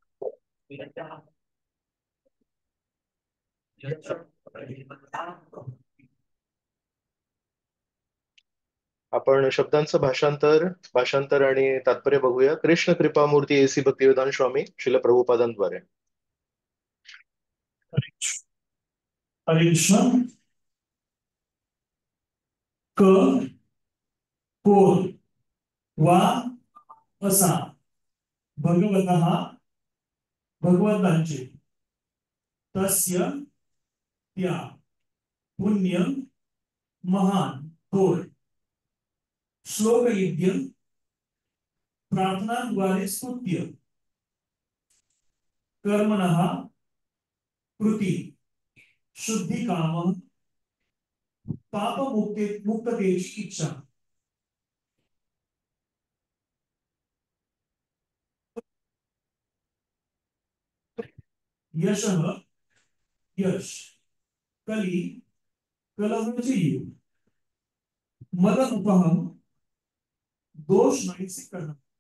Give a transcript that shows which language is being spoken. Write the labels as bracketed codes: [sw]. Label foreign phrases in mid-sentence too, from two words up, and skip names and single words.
[mr] आपण शब्दांचं भाषांतर आणि तात्पर्य बघूया. कृष्ण कृपामूर्ती एसी भक्तिवेदांत स्वामी शिल प्रभुपादांद्वारे. हरे कृष्ण. क कोर वा असा भगवतः भगवंतांचे तस्य त्या पुण्य महान थोर श्लोक यज्ञ प्रार्थनाद्वारे स्तुत्य कर्मणः कृती शुद्धि काम पाप मुक्तेची इच्छा यशः यश कली कलहची मद उपहम दोष नाहीसे करणं.